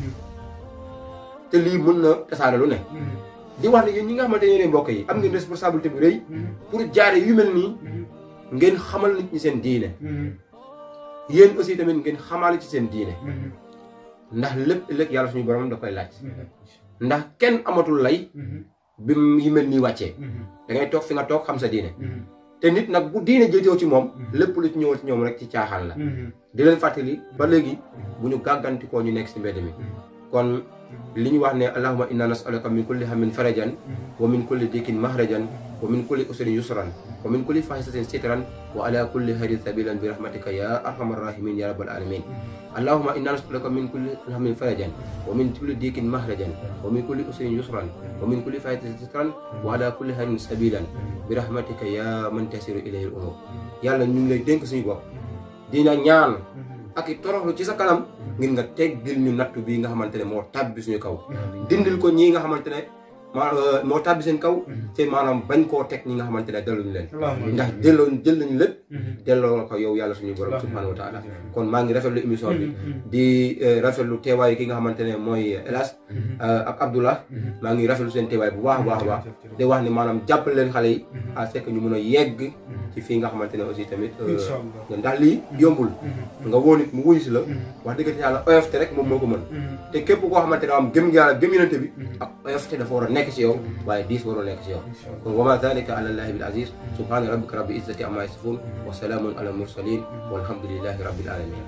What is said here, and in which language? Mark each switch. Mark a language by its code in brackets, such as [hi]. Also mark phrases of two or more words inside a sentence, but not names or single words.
[wo] te lii mën na tasaare lu ne di wax ne yéen ñi nga xamante ne mbokk yi am ngeen responsabilité bu rëy pour jaare yu mel nii ngeen xamal nit ñi seen diine yéen aussi tamit ngeen xamaale ci seen diine ndax lépp ëllëg yàlla suñu borom da koy laaj ndax kenn amatul lay bi yu mel nii wàccee da ngay toog fi nga toog xam sa diine te nit nag bu diine jëtew ci moom lépp lu ci ñëwal ci ñoom rek ci caaxaan la di leen fàttali ba léegi bu ñu gàggantikoo ñu nekk si mbedd mi kon li ñu wax ne [ar] اللهم إنا نسألك من كل هم فرجا ومن كل ضيق مخرجا ومن كل عسر يسرا ومن كل فاحشة سترا وعلى كل خير سبيلا برحمتك يا أرحم الراحمين يا رب العالمين اللهم إنا نسألك من كل هم فرجا ومن كل ضيق مخرجا و من كل عسر يسرا ومن كل فاحشة سترا وعلى كل خير سبيلا برحمتك يا من تصير إليه الأمور [wo] yàlla ñu ngi lay dénk suñu bopp dina ñaan ak i toroxlu ci sa kanam ngir nga teggil ñu nattu bii nga xamante ne moo tàbbi suñu kaw dindil ko ñii nga xamante ne moo tàbbi seen kaw te maanaam bañ koo teg ñi nga xamante ne delluñu leen ndax jël nañu lépp delloo ko yow yàlla suñu borom [ar] سبحانه وتعالى [wo] kon maa ngi rafetlu émission bi di rafetlu teewaayu ki nga xamante ne mooy Elas ak Abdoulah maa ngi rafetlu seen teewaay bu baax a baax di wax ne maanaam jàppale leen xale yi [fr] à ce que [wo] ñu mun a yegg ci fii nga xamante ne aussi tamit ndax lii yombul nga woo nit mu wuyu si la wax dëgg yàlla oyofte rek moom moo ko mën te képp koo xamante ne am gëm yàlla gëm yonente bi ak oyofte dafa war a nekk ci yow waaye diis waroo nekk ci yow kon [ar] وما ذلك على الله بعزيز سبحان ربك رب العزة عما يصفون وسلام على المرسلين والحمد لله رب العالمين